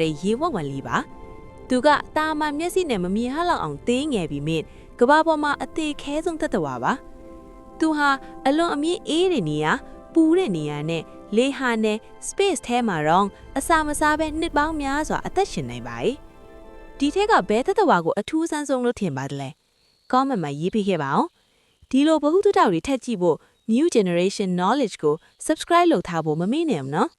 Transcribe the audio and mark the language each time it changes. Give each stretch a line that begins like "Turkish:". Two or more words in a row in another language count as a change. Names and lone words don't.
Burmese: တဲ့ရေဝက်ဝံလေးပါသူကတာမန်မျက်စိနဲ့မမြင်ဟလောက်အောင်သေးငယ်ပြီးမြင့်ကဘာပေါ်မှာအသေးခဲဆုံးတတ္တဝါပါသူဟာအလွန်အမြင့်အေးတဲ့နေရာပူတဲ့နေရာနဲ့လေဟာနဲ့ space ထဲမှာတော့အစာမစားပဲနှစ်ပေါင်းများစွာအသက်ရှင်နိုင်ပါတယ်ဒီထက်ကဘဲတတ္တဝါကိုအထူးဆန်းဆုံးလို့ထင်ပါတယ်လဲ comment မှာရေးပေးခဲ့ပါအောင်ဒီလိုဗဟုသုတတွေထက်ကြည့်ဖို့
English: new generation knowledge
Burmese: ကို subscribe လုပ်ထားဖို့မမေ့နဲ့ဘူးနော်